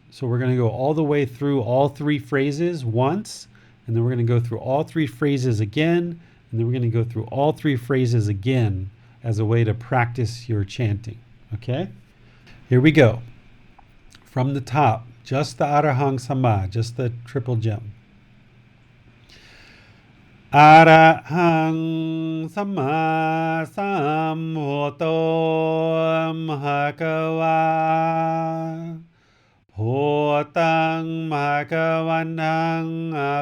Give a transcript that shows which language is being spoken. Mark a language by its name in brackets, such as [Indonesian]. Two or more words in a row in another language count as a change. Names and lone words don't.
[English] So we're going to go all the way through all 3 phrases once, and then we're going to go through all 3 phrases again, and then we're going to go through all 3 phrases again as a way to practice your chanting. Okay? Here we go. From the top, just the [Pali] Arahang Samma, [English] just the triple gem. [Pali] Arahang Samma Sambuddho Bhagava Bhutang Bhagavantang